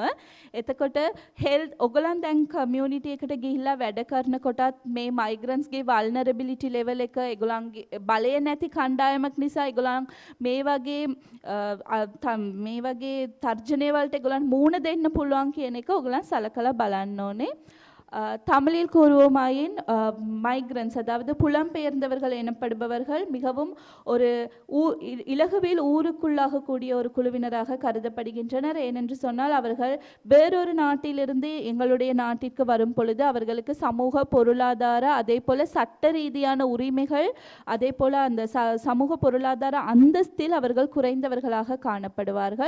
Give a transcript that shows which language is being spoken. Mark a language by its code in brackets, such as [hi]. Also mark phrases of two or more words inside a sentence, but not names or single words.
[si] එතකොට හෙල්ත් ඔයගලන් දැන් කමියුනිටි එකට ගිහිල්ලා වැඩ කරනකොටත් මේ මයිග්‍රන්ට්ස්ගේ [en] vulnerability level [si] එක ඒගොල්ලන්ගේ බලය නැති කණ්ඩායමක් නිසා ඒගොල්ලන් මේ වගේ තර්ජනය වලට ඒගොල්ලන් මූණ දෙන්න පුළුවන් කියන එක ඔයගලන් සලකලා බලන්න ඕනේ. [ta] தமிழில் கூறுவோமாயின் மைக்ரன்ஸ் அதாவது புலம்பெயர்ந்தவர்கள் எனப்படுபவர்கள் மிகவும் ஒரு இலகுவில் ஊருக்குள்ளாகக்கூடிய ஒரு குழுவினராக கருதப்படுகின்றனர். ஏனென்று சொன்னால் அவர்கள் வேறொரு நாட்டிலிருந்து எங்களுடைய நாட்டிற்கு வரும் பொழுது அவர்களுக்கு சமூக பொருளாதார அதே போல சட்ட ரீதியான உரிமைகள் அதே போல அந்த சமூக பொருளாதார அந்தஸ்தில் அவர்கள் குறைந்தவர்களாக காணப்படுவார்கள்.